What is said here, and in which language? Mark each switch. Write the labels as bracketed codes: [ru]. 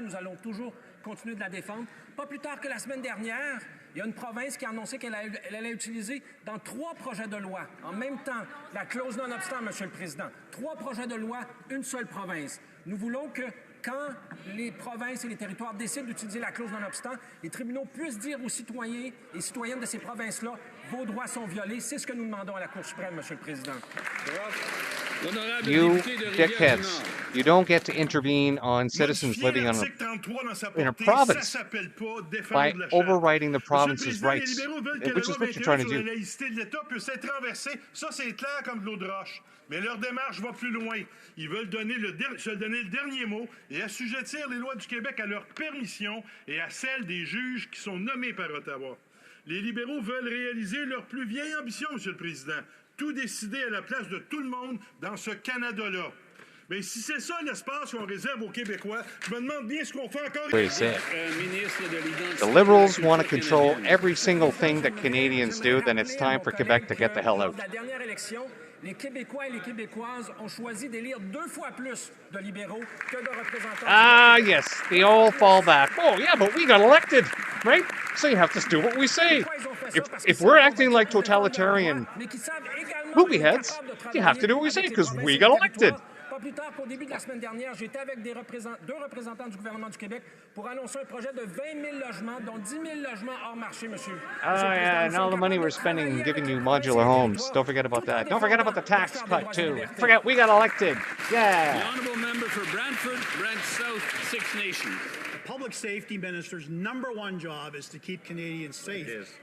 [fr] Nous allons toujours continuer de la défendre. Pas plus tard que la semaine dernière, il y a une province qui a annoncé qu'elle allait utiliser dans 3 projets de loi, en même temps, la clause non-obstant, Monsieur le Président. 3 projets de loi, une seule province. Nous voulons que, quand les provinces et les territoires décident d'utiliser la clause non-obstant, les tribunaux puissent dire aux citoyens et citoyennes de ces provinces-là, vos droits sont violés. C'est ce que nous demandons à la Cour suprême, Monsieur le Président. [en] You dickheads, you don't get to intervene on citizens living in a province by overriding the province's rights, which is what you're trying to do. [fr] La laïcité de l'État peut s'être renversée. Ça, c'est clair comme de l'eau de roche. Mais leur démarche va plus loin. Ils veulent se donner le dernier mot et assujettir les lois du Québec à leur permission et à celles des juges qui sont nommés par Ottawa. Les libéraux veulent réaliser leur plus vieille ambition, Monsieur le Président. Tout décider à la place de tout le monde dans ce Canada-là. Mais si c'est ça l'espace qu'on réserve aux Québécois, je me demande bien ce qu'on fait encore. [en] Wait a sec. The Liberals want to control every single thing that Canadians do, then it's time for Quebec to get the hell out. [fr] La dernière élection, les Québécois et les Québécoises ont choisi d'élire 2 fois plus de libéraux que de représentants. [en] Ah, yes, they all fall back. Oh, yeah, but we got elected, right? So you have to do what we say. If we're acting like totalitarian movie heads, you have to do what we say because we got elected. [fr] Pas plus tard qu'au début de la semaine dernière, j'étais avec 2 représentants du gouvernement du Québec pour annoncer un projet de 20 000 logements, dont 10 000 logements hors marché, monsieur. [en] Oh, yeah, and all the money we're spending giving you modular homes. Don't forget about that. Don't forget about the tax cut, too. Forget, we got elected. Yeah. The honourable member for Brantford, Brent South, Six Nations. Public safety minister's #1 job is to keep Canadians safe.